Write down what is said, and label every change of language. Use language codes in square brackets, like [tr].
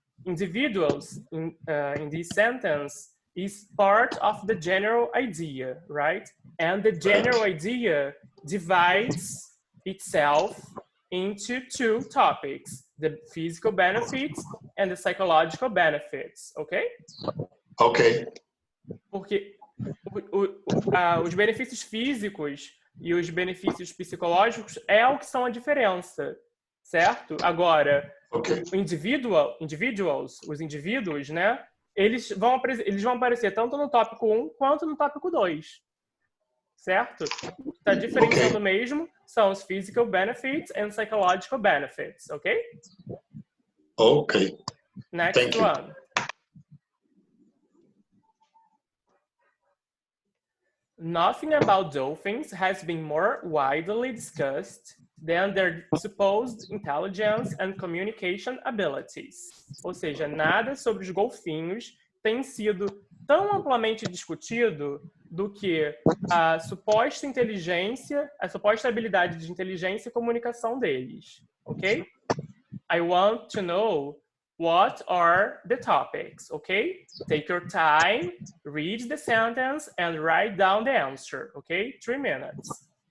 [en] Individuals in this sentence is part of the general idea, right? And the general idea divides itself into two topics, the physical benefits and the psychological benefits, okay? Okay. [pt] Porque os benefícios físicos e os benefícios psicológicos é o que são a diferença, certo? Agora, [en] Okay. [pt] os indivíduos, né? Eles vão aparecer tanto no tópico 1 quanto no tópico 2, certo? O que está diferenciando mesmo são os [en] physical benefits and psychological benefits, [pt] ok? [en] Okay. Next Thank you. one. Nothing about dolphins has been more widely discussed than their supposed intelligence and communication abilities. [pt] Ou seja, nada sobre os golfinhos tem sido tão amplamente discutido do que a suposta inteligência, a suposta habilidade de inteligência e comunicação deles, ok? [en] I want to know what are the topics, okay? Take your time, read the sentence, and write down the answer, okay? 3 minutes.